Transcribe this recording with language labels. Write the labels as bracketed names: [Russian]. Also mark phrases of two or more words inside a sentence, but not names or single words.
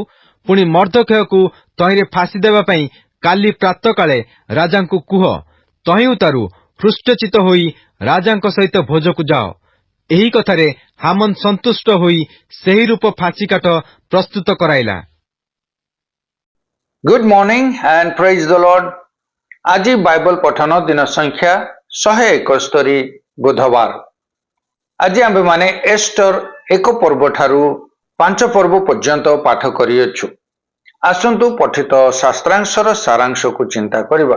[Odia] ପୁଣି ମର୍ଦ୍ଦୋଖେୟକୁ ତହିଁରେ ଫାଶି ଦେବା ପାଇଁ କାଲି ପ୍ରାତଃକାଳେ ରାଜାଙ୍କୁ କୁହ। ତହିଁ ଉତାରୁ ହୃଷ୍ଟଚିତ ହୋଇ ରାଜାଙ୍କ ସହିତ ଭୋଜକୁ ଯାଅ। ଏହି କଥାରେ ହାମନ୍ ସନ୍ତୁଷ୍ଟ ହୋଇ ସେହି ରୂପ ଫାଶିକାଠ ପ୍ରସ୍ତୁତ କରାଇଲା। [English] Good morning and praise the Lord. [Odia] ଆଜି ବାଇବଲ ପଠନ ଦିନ ସଂଖ୍ୟା 171 ବୁଧବାର। ଆଜି ଆମ୍ଭେମାନେ ଏଷ୍ଟର 1 ପର୍ବ ଠାରୁ 5 ପର୍ବ ପର୍ଯ୍ୟନ୍ତ ପାଠ କରିଅଛୁ। ଆସନ୍ତୁ ପଠିତ ଶାସ୍ତ୍ରାଂଶର ସାରାଂଶକୁ ଚିନ୍ତା କରିବା।